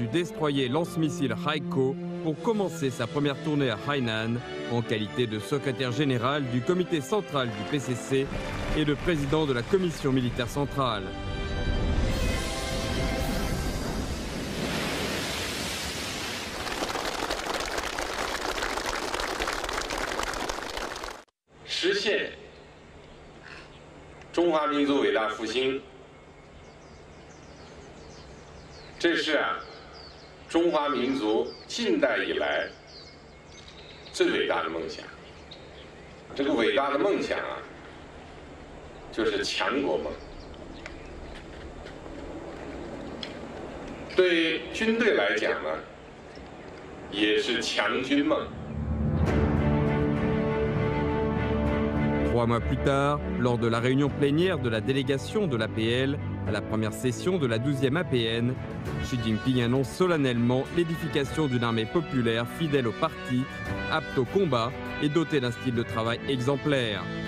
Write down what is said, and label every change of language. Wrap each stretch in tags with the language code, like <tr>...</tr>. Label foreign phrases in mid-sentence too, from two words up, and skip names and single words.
<fr>du destroyer lance-missile Haikou pour commencer sa première tournée à Hainan en qualité de secrétaire général du comité central du PCC et de président de la commission militaire centrale.</fr> <zh>Réaliser 中华民族伟大复兴，这是中华民族近代以来最伟大的梦想。这个伟大的梦想啊，就是强国梦。对军队来讲呢，也是强军梦。</zh> <fr>3 mois plus tard, lors de la réunion plénière de la délégation de l'APL à la première session de la 12e APN, Xi Jinping annonce solennellement l'édification d'une armée populaire fidèle au parti, apte au combat et dotée d'un style de travail exemplaire.</fr>